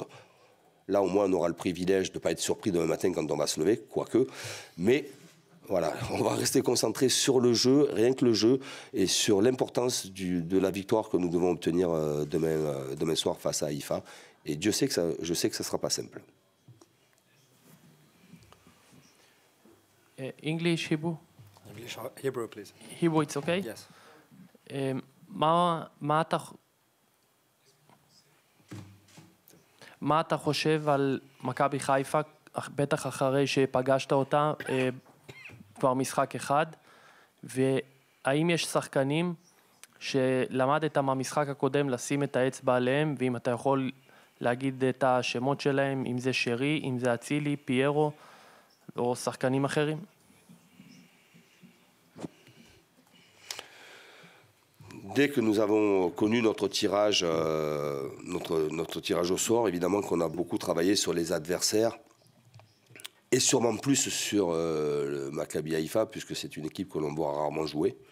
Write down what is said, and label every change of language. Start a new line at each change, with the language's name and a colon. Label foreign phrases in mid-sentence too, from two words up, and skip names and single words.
French: Là, au moins, on aura le privilège de ne pas être surpris demain matin quand on va se lever, quoique. Mais voilà, on va rester concentré sur le jeu, rien que le jeu, et sur l'importance de la victoire que nous devons obtenir demain soir face à Haïfa. Et Dieu sait que je sais que ça ne sera pas simple.
English: English, Hebrew? English, Hebrew, please. Hebrew, it's okay? Yes.
Hebrew: מה אתה חושב על מכבי חיפה, בטח אחרי שפגשת אותה כבר משחק אחד, והאם יש שחקנים שלמדת מהמשחק הקודם לשים את האצבע עליהם, ואם אתה יכול להגיד את השמות שלהם, אם זה שרי, אם זה אצילי, פיירו, או שחקנים אחרים?
French: Dès que nous avons connu notre tirage au sort, évidemment qu'on a beaucoup travaillé sur les adversaires et sûrement plus sur le Maccabi Haïfa, puisque c'est une équipe que l'on voit rarement jouer.